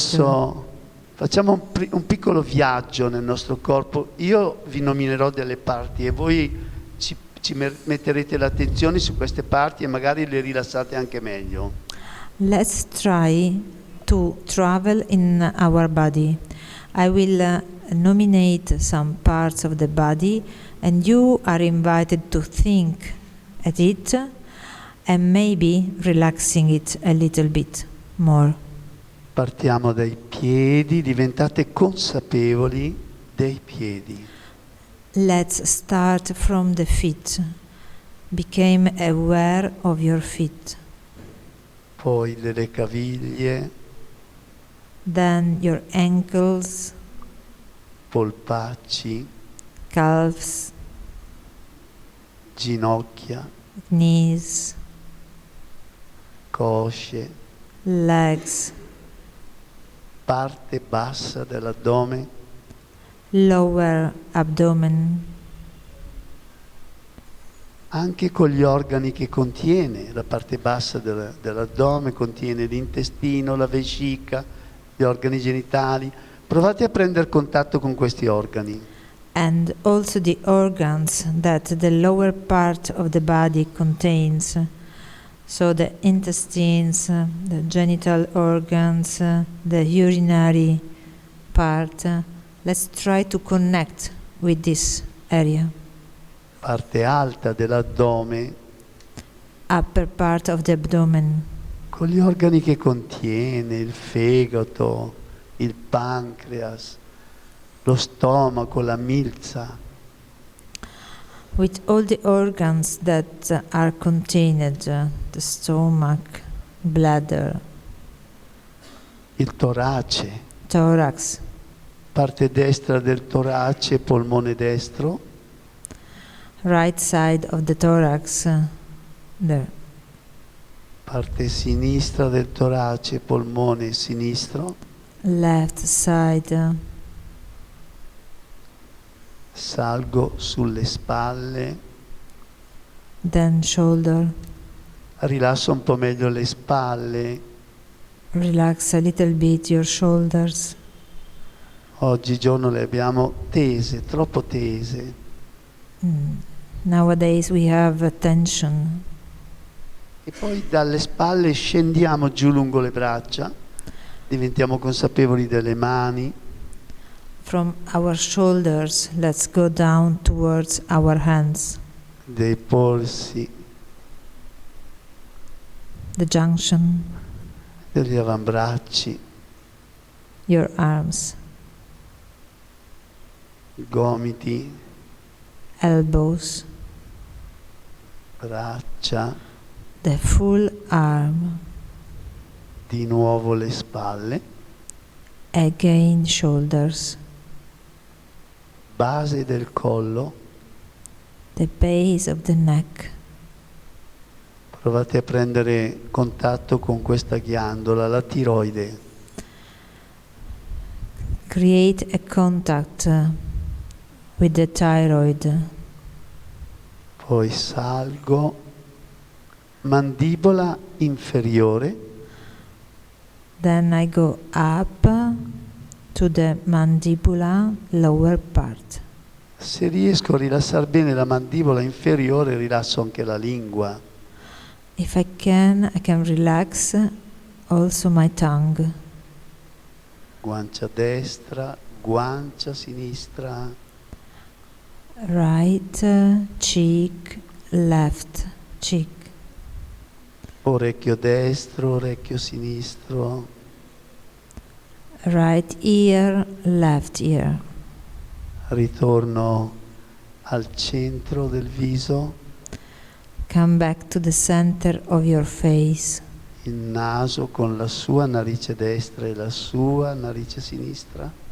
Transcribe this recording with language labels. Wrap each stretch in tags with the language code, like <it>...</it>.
<it>Adesso facciamo un piccolo viaggio nel nostro corpo. Io vi nominerò delle parti e voi ci metterete l'attenzione su queste parti e magari le rilassate anche meglio.</it> <en>Let's try to travel in our body. I will nominate some parts of the body and you are invited to think at it and maybe relaxing it a little bit more.</en> <it>Partiamo dai piedi, diventate consapevoli dei piedi.</it> <en>Let's start from the feet. Become aware of your feet.</en> <it>poi delle caviglie,</it> <en>Then your ankles,</en> <it>polpacci,</it> <en>calves,</en> <it>ginocchia,</it> <en>knees,</en> <it>cosce,</it> <en>legs,</en> <it>parte bassa dell'addome,</it> <en>lower abdomen,</en> <it>anche con gli organi che contiene. La parte bassa dell'addome contiene l'intestino, la vescica, gli organi genitali. Provate a prendere contatto con questi organi.</it> <en>and also the organs that the lower part of the body contains. So the intestines, the genital organs, the urinary part. Let's try to connect with this area.</en> <it>Parte alta dell'addome,</it> <en>Upper part of the abdomen,</en> <it>con gli organi che contiene, il fegato, il pancreas, lo stomaco, la milza,</it> <en>with all the organs that are contained, the stomach, bladder,</en> <it>il torace,</it> <en>thorax,</en> <it>parte destra del torace, polmone destro,</it> <en>right side of the thorax, there.</en> <it>parte sinistra del torace, polmone sinistro,</it> <en>Left side,</en> <it>salgo sulle spalle,</it> <en>then shoulder.</en> <it>rilasso un po' meglio le spalle.</it> <en>Relax a little bit your shoulders.</en> <it>Oggigiorno le abbiamo tese, troppo tese.</it> <en>Nowadays we have tension.</en> <it>E poi dalle spalle scendiamo giù lungo le braccia, diventiamo consapevoli delle mani,</it> <en>From our shoulders, let's go down towards our hands,</en> <it>dei polsi,</it> <en>the junction,</en> <it>degli avambracci,</it> <en>your arms,</en> <it>gomiti,</it> <en>elbows,</en> <it>braccia,</it> <en>the full arm,</en> <it>di nuovo le spalle,</it> <en>again shoulders,</en> <it>base del collo.</it> <en>the base of the neck.</en> <it>Provate a prendere contatto con questa ghiandola, la tiroide.</it> <en>Create a contact with the thyroid.</en> <it>Poi salgo, mandibola inferiore,</it> <en>Then I go up to the mandibula lower part.</en> <it>se riesco a rilassare bene la mandibola inferiore, rilasso anche la lingua.</it> <en>If I can relax also my tongue.</en> <it>Guancia destra, guancia sinistra,</it> <en>Right cheek, left cheek.</en> <it>orecchio destro, orecchio sinistro,</it> <en>Right ear, left ear.</en> <it>ritorno al centro del viso,</it> <en>Come back to the center of your face.</en> <it>il naso con la sua narice destra e la sua narice sinistra,</it>